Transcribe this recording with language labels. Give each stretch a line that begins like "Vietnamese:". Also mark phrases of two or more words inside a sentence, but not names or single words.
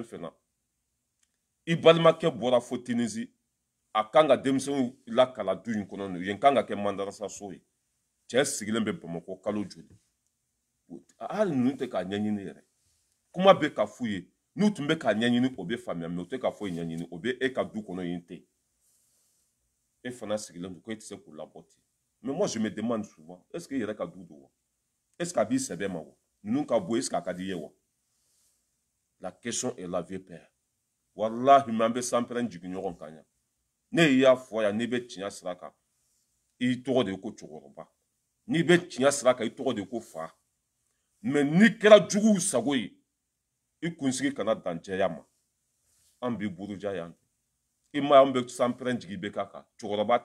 Bambara: fɛn na i balimakɛ bɔra fo Tunisie a kan ka denmisɛnw lakala du in kɔnɔ yen kan ka kɛ mandarasaso ye cɛ sigilen bɛ Bamakɔ kalo joli hali ninnu tɛ k'a ɲɛɲini yɛrɛ kuma bɛ ka f'u ye n'u tun bɛ k'a ɲɛɲini o bɛ faamuya mɛ u tɛ ka foyi ɲɛɲini o bɛ e ka du kɔnɔ yen ten e fana sigilen don ko e tɛ se k'u labɔ ten mais
French: moi je me demande souvent est ce que
Bambara: i yɛrɛ ka du don wa
French: est ce que
Bambara: a b'i sɛbɛ ma wa ninnu ka bɔ
French: est ce que
Bambara: a ka di i ye wa
French: la question est la vieux père
Bambara: walahi mais an bɛ sanpɛrɛn jigin ɲɔgɔn kan yan ne y'a fɔ yan n'i bɛ tiɲɛ sira kan i tɔgɔ de ye ko cɛkɔrɔba n'i bɛ tiɲɛ sira kan i tɔgɔ de ye ko fa mais n'i kɛra juguw sago ye i kunsigi kana dan cɛya ma an b'i buruja yan i ma an bɛ sanpɛrɛn jigin bɛ k'a kan cɛkɔrɔba